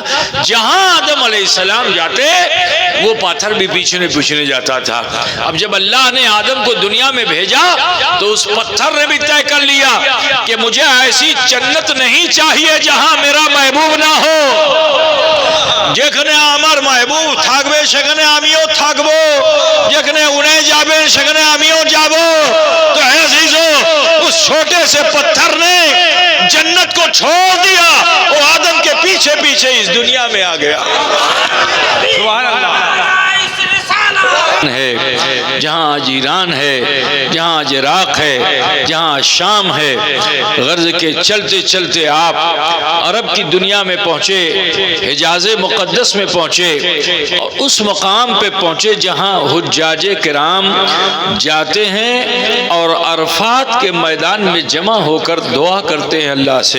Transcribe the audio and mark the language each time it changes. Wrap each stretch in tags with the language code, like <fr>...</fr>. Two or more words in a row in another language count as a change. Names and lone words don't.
<ur>جہاں آدم علیہ السلام جاتے وہ پتھر بھی پیچھے جاتا تھا. اب جب اللہ نے آدم کو دنیا میں بھیجا تو اس پتھر نے بھی طے کر لیا کہ مجھے ایسی جنت نہیں چاہیے جہاں میرا محبوب نہ ہو.</ur> <bn>যেখানে আমার মাহবুব থাকবে সেখানে আমিও থাকবো, যেখানে উনি যাবেন সেখানে আমিও যাব.</bn> <ur>تو عزیزو اس چھوٹے سے پتھر نے جنت کو چھوڑ دیا, وہ آدم کے پیچھے پیچھے اس دنیا میں آ گیا. سبحان اللہ ہے. جہاں آج ایران ہے, جہاں آج عراق ہے, جہاں شام ہے, غرض کے چلتے چلتے آپ عرب کی دنیا میں پہنچے, حجاز مقدس میں پہنچے, اور اس مقام پہ پہنچے جہاں حجاج کرام جاتے ہیں اور عرفات کے میدان میں جمع ہو کر دعا کرتے ہیں اللہ سے.</ur>